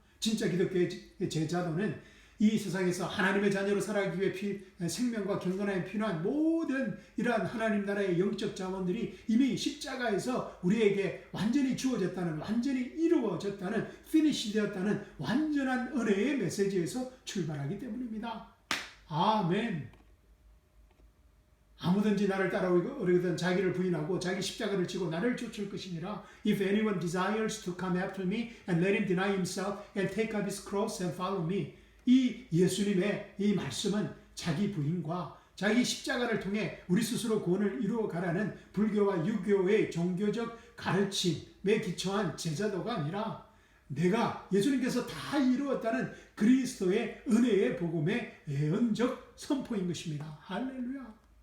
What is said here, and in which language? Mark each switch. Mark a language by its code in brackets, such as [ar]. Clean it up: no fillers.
[ko] 진짜 기독교의 제자도는 이 세상에서 하나님의 자녀로 살아가기 위해 생명과 경건함에 필요한 모든 이러한 하나님 나라의 영적 자원들이 이미 십자가에서 우리에게 완전히 주어졌다는, 완전히 이루어졌다는, 피니시 되었다는 완전한 은혜의 메시지에서 출발하기 때문입니다. 아멘. 아무든지 나를 따라오려거든 자기를 부인하고 자기 십자가를 지고 나를 쫓을 것이니라. [en] If anyone desires to come after me and let him deny himself and take up his cross and follow me. [ko] 이 예수님의 이 말씀은 자기 부인과 자기 십자가를 통해 우리 스스로 구원을 이루어가라는 불교와 유교의 종교적 가르침에 기초한 제자도가 아니라 내가 예수님께서 다 이루었다는 그리스도의 은혜의 복음의 예언적 선포인 것입니다. 할렐루야.